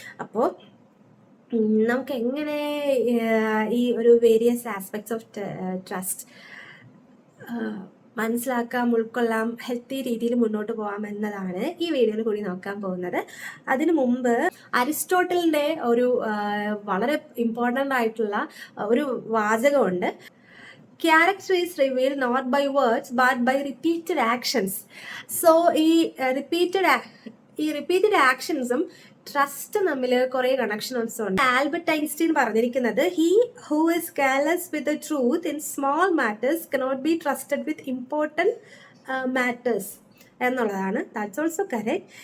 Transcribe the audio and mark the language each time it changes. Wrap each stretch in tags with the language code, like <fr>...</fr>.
<ml>അപ്പോൾ നമുക്ക് എങ്ങനെ ഈ ഒരു വേരിയസ് ആസ്പെക്ട്സ് ഓഫ് ട്രസ്റ്റ് മനസ്സിലാക്കാം, ഉൾക്കൊള്ളാം, ഹെൽത്തി രീതിയിൽ മുന്നോട്ട് പോകാം എന്നതാണ് ഈ വീഡിയോയിൽ കൂടി നോക്കാൻ പോകുന്നത്. അതിനു മുമ്പ് അരിസ്റ്റോട്ടലിന്റെ ഒരു വളരെ ഇമ്പോർട്ടൻ്റ് ആയിട്ടുള്ള ഒരു വാചകമുണ്ട്.</ml> <en>Character is revealed not by words but by repeated actions.</en> <ml>So ഈ റിപ്പീറ്റഡ് ആക്ഷൻസും ട്രസ്റ്റ് തമ്മിൽ കുറെ കണക്ഷൻസ് ഉണ്ട്. ആൽബർട്ട് ഐൻസ്റ്റീൻ പറഞ്ഞിരിക്കുന്നത്,</ml> <en>he who is careless with the truth in small matters cannot be trusted with important matters</en> <ml>എന്നുള്ളതാണ്.</ml> <en>That's also correct.</en>